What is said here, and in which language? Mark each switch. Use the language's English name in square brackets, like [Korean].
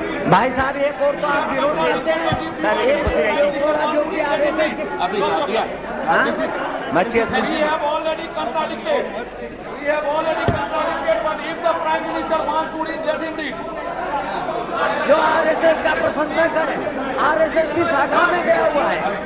[Hindi] भाई साहब, एक और तो आप विरोध करते हैं सर, एक जो भी आदेश है अभी मच्छी [English] already contradicted. We have already contradicted, but if the Prime Minister wants to read, let him read. [Hindi] जो आरएसएस का प्रशंसक है, आरएसएस की शाखा में गया हुआ है।